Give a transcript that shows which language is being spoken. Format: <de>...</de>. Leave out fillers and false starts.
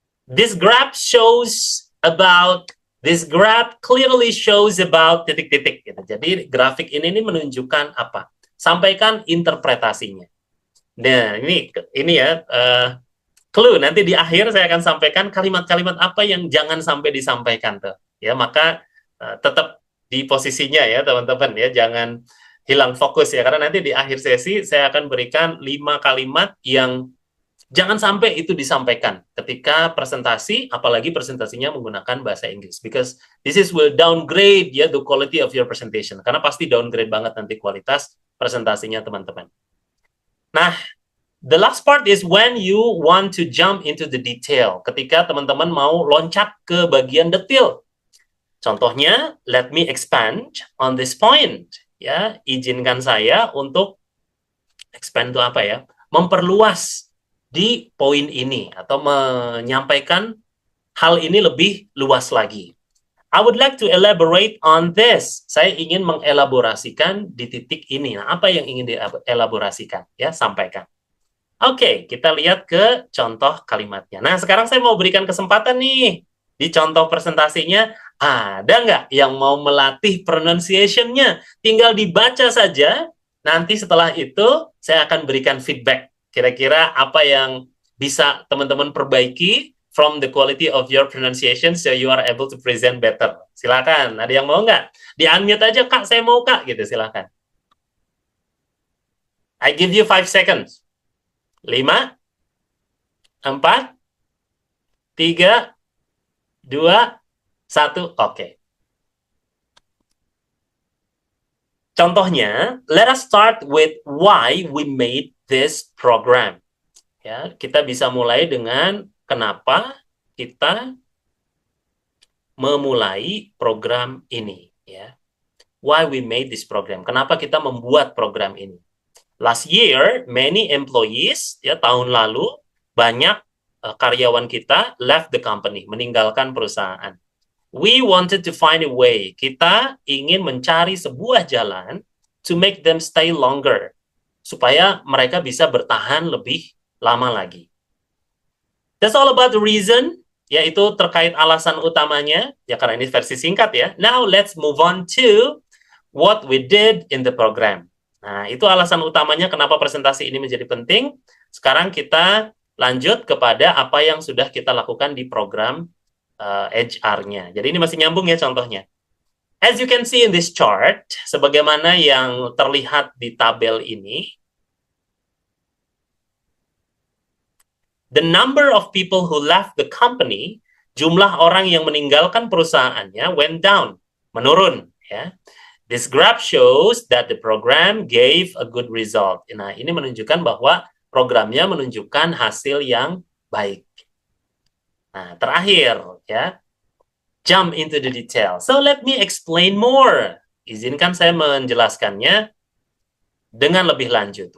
<en>This graph shows about This graph clearly shows about titik-titik.</en> <id>Gitu. Jadi grafik ini menunjukkan apa? Sampaikan interpretasinya. Nah, ini ya clue. Nanti di akhir saya akan sampaikan kalimat-kalimat apa yang jangan sampai disampaikan tuh. Ya, maka tetap di posisinya ya teman-teman ya, jangan hilang fokus ya, karena nanti di akhir sesi saya akan berikan 5 kalimat yang jangan sampai itu disampaikan ketika presentasi, apalagi presentasinya menggunakan bahasa Inggris.</id> <en>Because this is will downgrade ya the quality of your presentation.</en> <id>Karena pasti downgrade banget nanti kualitas presentasinya teman-teman.</id> <en>Nah, the last part is when you want to jump into the detail.</en> <id>Ketika teman-teman mau loncat ke bagian detail.</id> <en>Contohnya, let me expand on this point.</en> <id>Ya, izinkan saya untuk expand itu apa ya? Memperluas di poin ini atau menyampaikan hal ini lebih luas lagi.</id> <en>I would like to elaborate on this.</en> <id>Saya ingin mengelaborasikan di titik ini. Nah, apa yang ingin dielaborasikan? Ya, sampaikan. Oke, kita lihat ke contoh kalimatnya. Nah, sekarang saya mau berikan kesempatan nih. Di contoh presentasinya, ada nggak yang mau melatih pronunciation-nya? Tinggal dibaca saja. Nanti setelah itu, saya akan berikan feedback. Kira-kira apa yang bisa teman-teman perbaiki</id> <en>from the quality of your pronunciation so you are able to present better.</en> <id>Silakan, ada yang mau nggak? Di-unmute aja, Kak, saya mau, Kak. Gitu, silakan.</id> <en>I give you 5 seconds. 5, 4, 3, 2, 1, oke. Contohnya, let us start with why we made this program.</en> <id>Ya, kita bisa mulai dengan kenapa kita memulai program ini.</id> <en>Ya, why we made this program.</en> <id>Kenapa kita membuat program ini?</id> <en>Last year, many employees,</en> <id>ya tahun lalu banyak karyawan kita</id> <en>left the company,</en> <id>meninggalkan perusahaan.</id> <en>We wanted to find a way.</en> <id>Kita ingin mencari sebuah jalan</id> <en>to make them stay longer,</en> <id>supaya mereka bisa bertahan lebih lama lagi.</id> <en>That's all about the reason,</en> <id>yaitu terkait alasan utamanya, ya karena ini versi singkat ya.</id> <en>Now let's move on to what we did in the program.</en> <id>Nah, itu alasan utamanya kenapa presentasi ini menjadi penting. Sekarang kita lanjut kepada apa yang sudah kita lakukan di program HR-nya. Jadi ini masih nyambung ya contohnya.</id> <en>As you can see in this chart,</en> <id>sebagaimana yang terlihat di tabel ini,</id> <en>the number of people who left the company,</en> <id>jumlah orang yang meninggalkan perusahaannya</id> <en>went down,</en> <id>menurun.</id> <en>Ya. This graph shows that the program gave a good result.</en> <id>Nah, ini menunjukkan bahwa programnya menunjukkan hasil yang baik. Nah, terakhir, ya,</id> <en>jump into the detail. So, let me explain more.</en> <id>Izinkan saya menjelaskannya dengan lebih lanjut.</id>